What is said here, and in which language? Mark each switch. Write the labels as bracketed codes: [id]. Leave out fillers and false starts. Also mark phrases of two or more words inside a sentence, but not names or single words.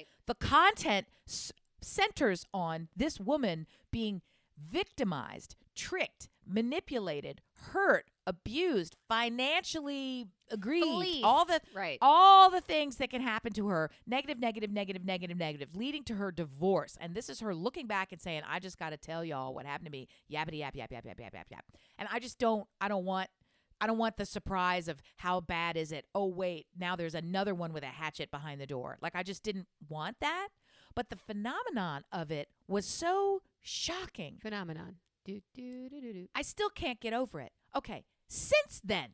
[en] The content centers on this woman being victimized, tricked, manipulated, hurt, abused, financially aggrieved, Fleeced. all the things that can happen to her, negative, leading to her divorce. And this is her looking back and saying, I just got to tell y'all what happened to me. Yappity yap, yap, yap, yap, yap, yap, yap. And I don't want the surprise of how bad is it. Oh, wait, now there's another one with a hatchet behind the door. Like, I just didn't want that. But the phenomenon of it was so shocking. Phenomenon. Do, do, do, do, do. I still can't get over it. Okay, since then,